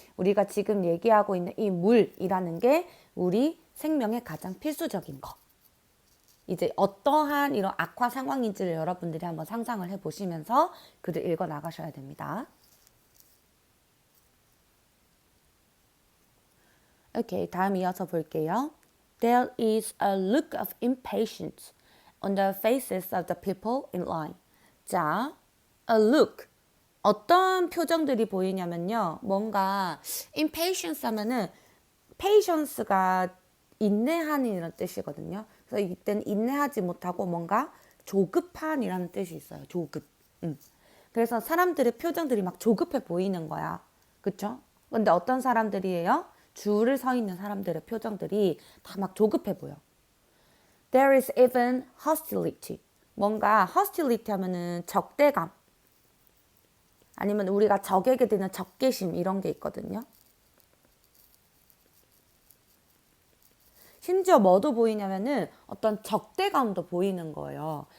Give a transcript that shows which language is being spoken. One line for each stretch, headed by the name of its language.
Korean: 우리가 지금 얘기하고 있는 이 물이라는 게 우리 생명의 가장 필수적인 거. 이제 어떠한 이런 악화 상황인지를 여러분들이 한번 상상을 해보시면서 글을 읽어 나가셔야 됩니다. 오케이, 다음 이어서 볼게요.
English: There is a look of impatience on the faces of the people in line. 자, a look.
Korean: 어떤 표정들이 보이냐면요. 뭔가 impatience 하면은 patience가 인내하는 이런 뜻이거든요. 그래서 이때는 인내하지 못하고 뭔가 조급한이라는 뜻이 있어요. 조급. 그래서 사람들의 표정들이 막 조급해 보이는 거야. 그쵸? 근데 어떤 사람들이에요? 줄을 서 있는 사람들의 표정들이 다 막 조급해 보여.
English: There is even hostility.
Korean: 뭔가 hostility 하면은 적대감. 아니면 우리가 적에게 드는 적개심 이런 게 있거든요. 심지어 뭐도 보이냐면은 어떤 적대감도 보이는 거예요.